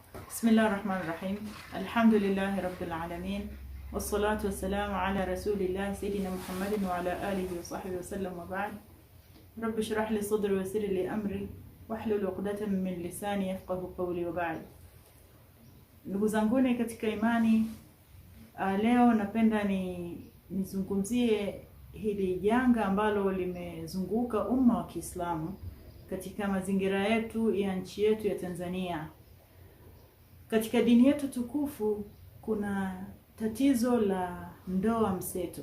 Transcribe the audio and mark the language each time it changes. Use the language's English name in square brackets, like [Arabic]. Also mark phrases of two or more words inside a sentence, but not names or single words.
[Arabic] بسم الله الرحمن الرحيم. الحمد لله رب العالمين. والصلاة والسلام على رسول الله سيدنا محمد وعلى آله وصحبه وسلم وبعد. رب اشرح لي صدري ويسر لي أمري واحلل عقدة من لساني يفقهوا قولي وبعد. [Swahili] Ndugu zanguni katika imani, leo napenda nizungumzie hili janga ambalo limezunguka umma wa Kiislamu katika mazingira yetu ya nchi yetu ya Tanzania. Katika dini yetu tukufu kuna tatizo la ndoa mseto.